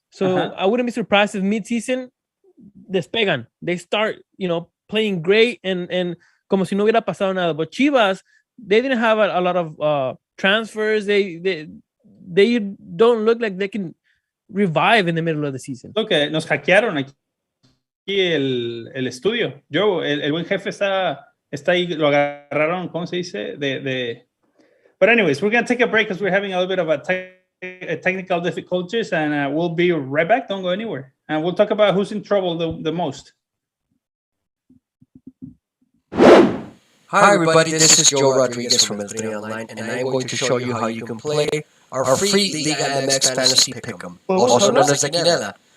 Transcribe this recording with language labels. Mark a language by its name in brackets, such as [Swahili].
[English] So I wouldn't be surprised if mid-season [Spanish] despegan. [English] They start, playing great and [Spanish] como si no hubiera pasado nada. [English] But Chivas, they didn't have a lot of transfers. They don't look like they can revive in the middle of the season. [Spanish] Okay, nos hackearon aquí el estudio. El buen jefe está ahí, lo agarraron, ¿cómo se dice? [English] But anyways, we're going to take a break because we're having a little bit of a technical difficulties, and we'll be right back. Don't go anywhere. And we'll talk about who's in trouble the most. Hi everybody, this is Joe Rodriguez from El Tri Online, and I'm going to show you how you can play our free Liga MX Fantasy Pick'em, also known as Maquina.